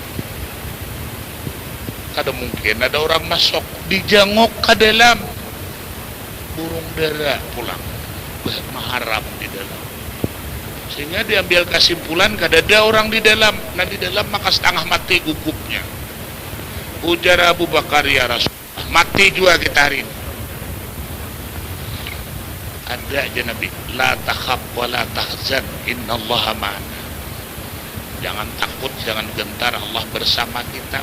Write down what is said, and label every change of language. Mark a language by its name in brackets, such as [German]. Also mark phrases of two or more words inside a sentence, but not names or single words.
[Banjar] Kada mungkin ada orang masuk dijangok ke dalam burung dara pulang maharap di dalam. Sehingga diambil kesimpulan kada ada orang di dalam. Nah di dalam maka setengah mati gugupnya. Ujar Abu Bakar [Arabic] يا رسول الله, [Banjar] mati juga kita hari ini. Ada aja Nabi, [Arabic] لا تخف ولا تحزن، إن الله معنا. [Indonesian] Jangan takut, jangan gentar, Allah bersama kita.